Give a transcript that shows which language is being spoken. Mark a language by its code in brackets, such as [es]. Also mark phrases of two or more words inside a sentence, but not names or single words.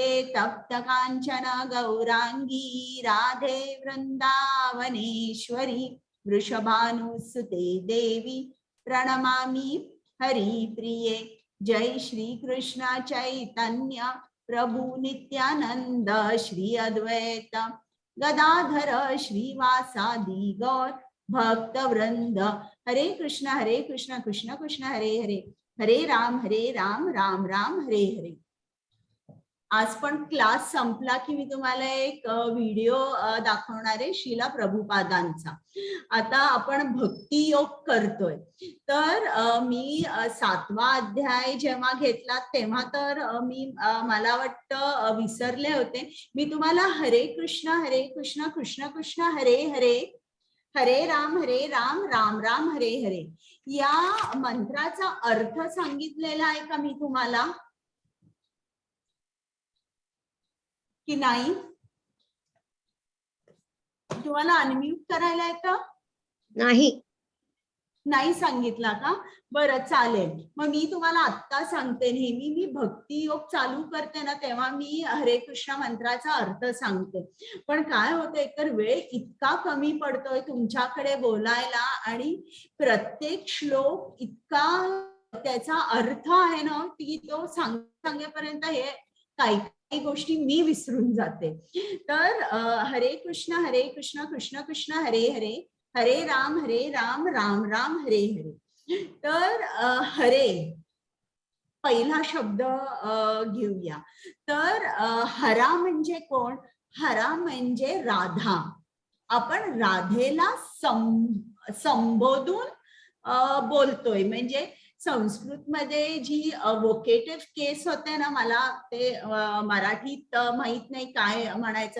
[sa] तप्त कांचन गौरांगी राधे वृंदावनेश्वरी वृषभानुसुते देवी प्रणमामि हरिप्रिये. जय श्री कृष्ण चैतन्य प्रभु नित्यानंद श्री अद्वैत गदाधर श्रीवासादि गौर भक्त वृंद. हरे कृष्ण कृष्ण कृष्ण हरे हरे, हरे राम राम राम हरे हरे. [mr] आज पण क्लास संपला की मी तुम्हाला एक व्हिडिओ दाखवणार आहे शिला प्रभुपादांचा. आता आपण भक्ती योग करतोय. तर मी 7वा अध्याय जेव्हा घेतला तेव्हा तर मी मला वाटतं विसरले होते. मी तुम्हाला [sa] हरे कृष्ण कृष्ण कृष्ण हरे हरे, हरे राम राम राम हरे हरे [mr] या मंत्राचा अर्थ सांगितलेला आहे का मी तुम्हाला की नाही? तुम्हाला अनम्यूट करायला येतं? नाही सांगितला का? बरं चालेल. मग मी तुम्हाला आत्ता सांगते. नेहमी मी भक्ती योग चालू करते ना तेव्हा मी हरे कृष्ण मंत्राचा अर्थ सांगते. पण काय होतं, एकतर वेळ इतका कमी पडतोय तुमच्याकडे बोलायला आणि प्रत्येक श्लोक इतका त्याचा अर्थ आहे ना की तो सांगेपर्यंत हे काही गोष्टी मी विसरून जाते. [sa] तर हरे कृष्ण कृष्ण कृष्ण हरे हरे, हरे राम राम राम हरे हरे. [mr] तर हरे पहिला शब्द घेऊया. तर हरा म्हणजे कोण? हरा म्हणजे राधा. आपण राधेला संबोधून बोलतोय. म्हणजे संस्कृत मध्ये जी [en] vocative case [mr] होते ना, मला ते मराठीत माहित नाही काय म्हणायचं.